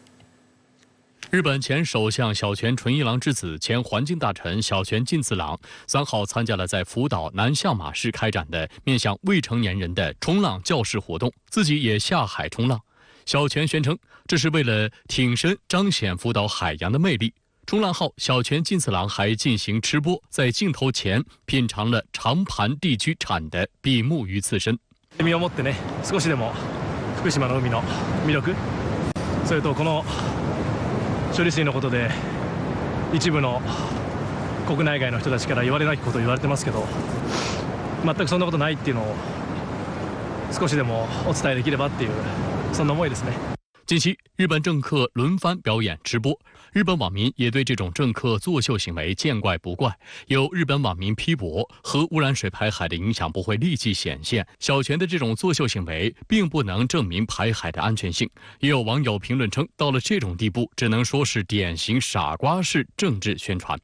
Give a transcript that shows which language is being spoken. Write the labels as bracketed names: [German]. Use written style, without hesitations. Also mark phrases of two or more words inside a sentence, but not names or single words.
[Chinese] 日本前首相小泉纯一郎之子、前环境大臣小泉进次郎3号参加了在福岛南相马市开展的面向未成年人的冲浪教室活动，自己也下海冲浪。小泉宣称，这是为了挺身彰显福岛海洋的魅力。冲浪后，小泉进次郎还进行吃播，在镜头前品尝了长盘地区产的比目鱼刺身。 [Japanese] 身を持ってね、少しでも福島の海の魅力、それとこの 処理水のことで一部の国内外の人たちから言われなきことを言われてますけど、全くそんなことないっていうのを少しでもお伝えできればっていうそんな思いですね。 [Chinese] 近期，日本政客轮番表演直播，日本网民也对这种政客作秀行为见怪不怪。有日本网民批驳，核污染水排海的影响不会立即显现，小泉的这种作秀行为并不能证明排海的安全性。也有网友评论称，到了这种地步，只能说是典型傻瓜式政治宣传。